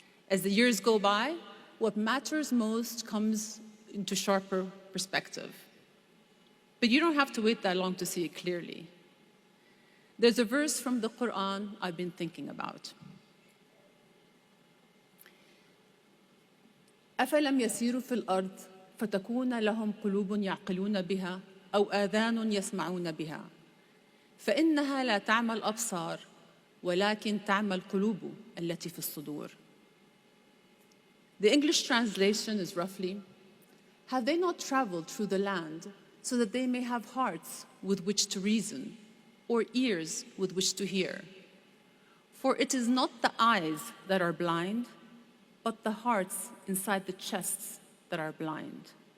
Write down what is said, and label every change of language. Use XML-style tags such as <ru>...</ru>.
<en>As the years go by, what matters most comes into sharper perspective. But you don't have to wait that long to see it clearly. There's a verse from the Quran I've been thinking about.</en> <ar>أفلم يسيروا في الأرض فتكون لهم قلوب يعقلون بها أو آذان يسمعون بها فإنها لا تعمى الأبصار ولكن تعمى القلوب التي في الصدور.</ar> <en>The English translation is roughly, have they not traveled through the land so that they may have hearts with which to reason or ears with which to hear? For it is not the eyes that are blind, but the hearts inside the chests that are blind.</en>